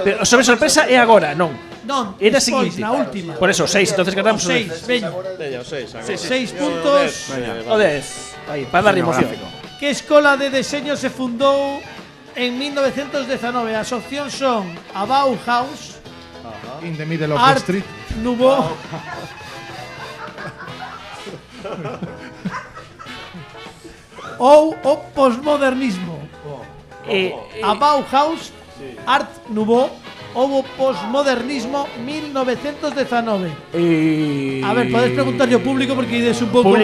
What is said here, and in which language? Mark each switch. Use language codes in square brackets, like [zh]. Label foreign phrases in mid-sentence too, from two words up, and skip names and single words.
[gl] Pero o sobre sorpresa é agora, non. Non, Era despois, seguinte. na última. Por eso 6, entonces ganamos o 6, 10. veña. Veña, o 6 agora. 6 puntos. O 10. Aí, para darle emoción. Que escola de deseño se fundou en 1919? As opcións son a Bauhaus, [en] In the middle of the [gl] Art [en] street. [gl] Nouveau, ou o posmodernismo. A Bauhaus, Art Nouveau ou o posmodernismo 1919. A ver, podes preguntarlle ao público porque ides un pouco